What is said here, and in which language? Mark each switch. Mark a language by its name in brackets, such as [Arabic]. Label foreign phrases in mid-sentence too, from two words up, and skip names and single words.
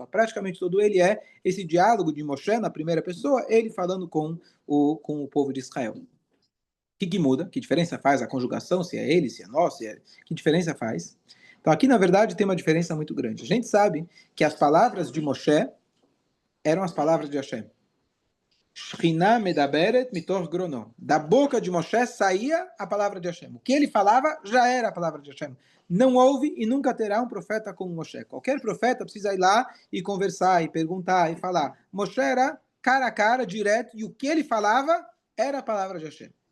[Portuguese] Praticamente todo ele é esse diálogo de Moshe na primeira pessoa, ele falando com o povo de Israel. O que muda? Que diferença faz a conjugação? Se é ele, se é nós? Que diferença faz? Então aqui, na verdade, tem uma diferença muito grande. A gente sabe que as palavras de Moshe eram as palavras de Hashem. [Hebrew] שכינה מדברת מתוך גרונו. [Portuguese] Da boca de Moshe saía a palavra de Hashem. O que ele falava já era a palavra de Hashem. Não houve e nunca terá um profeta como Moshe. Qualquer profeta precisa ir lá e conversar, e perguntar, e falar. Moshe era cara a cara, direto, e o que ele falava era a palavra de Hashem.